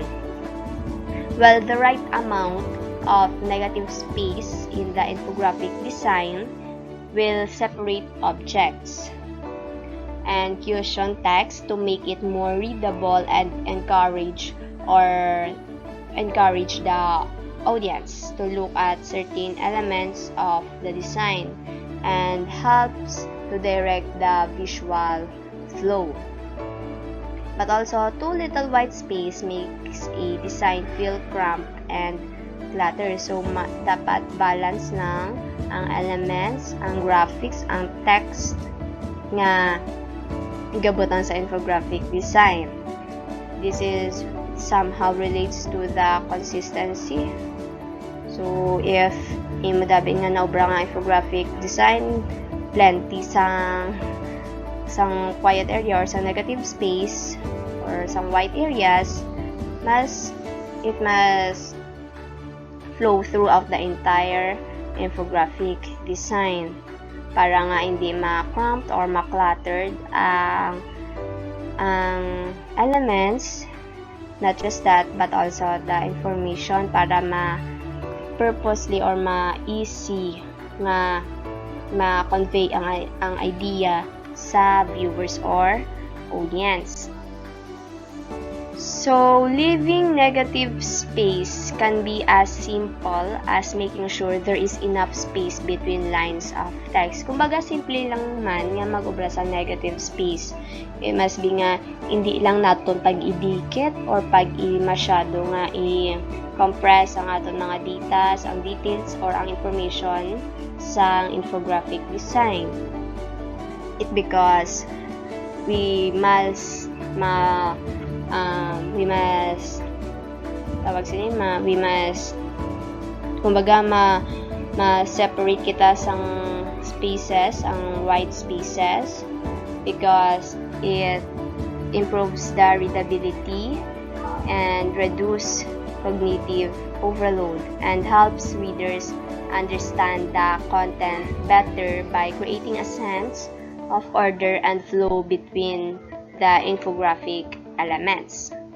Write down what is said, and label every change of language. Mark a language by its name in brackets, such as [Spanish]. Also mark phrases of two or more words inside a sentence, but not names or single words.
[English] Well, the right amount of negative space in the infographic design will separate objects and cushion text to make it more readable and encourage the audience to look at certain elements of the design and helps to direct the visual flow. But also, too little white space makes a design feel cramped and cluttered. So, [Hiligaynon] dapat balance lang ang elements, ang graphics, ang text nga igabutan sa [English] infographic design. This is somehow relates to the consistency. So, if [Hiligaynon] madami nga naobra nga [English] infographic design, plenty sang quiet area or some negative space or some white areas, it must flow throughout the entire infographic design [Hiligaynon] para nga hindi [English] ma-cramped or ma-cluttered ang elements, not just that but also the information para ma-purposely or ma-easy [Hiligaynon] nga ma-convey ang [English] idea sa viewers or audience. So, leaving negative space can be as simple as making sure there is enough space between lines of text. [Hiligaynon] Kumbaga, simple lang man nga mag-obra sa negative space. [English] It must be [Hiligaynon] nga, hindi lang naton pag-idikit or masyado nga i-compress ang aton mga details or ang information sa [English] infographic design. It because we must [Hiligaynon] kumbaga ma-separate kita sang spaces, ang [English] white spaces, because it improves the readability and reduce cognitive overload, and helps readers understand the content better by creating a sense of order and flow between the infographic elements.